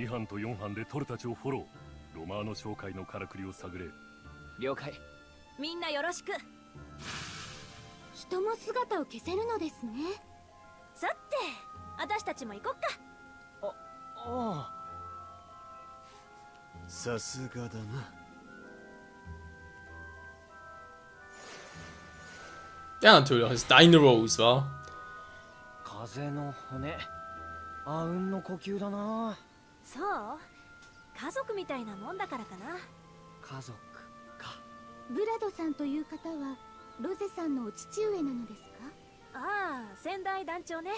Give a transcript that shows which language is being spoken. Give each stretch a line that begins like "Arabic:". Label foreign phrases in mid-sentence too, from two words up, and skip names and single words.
Japanese: 2班と4班でトルたちをフォロー。ロマーノ商会のからくりを探れ。了解。みんなよろしく。人も姿を消せるのですね。さて私たちも行こっか。あさすがだな。
German: Ja, natürlich, ist deine Rose, wa?
Japanese: 風の骨。あうんの呼吸だな。そう家族みたいなもんだからかな。家族か。ブラドさんという方はロゼさんのお父上なのですか？ああ、先代団長ね。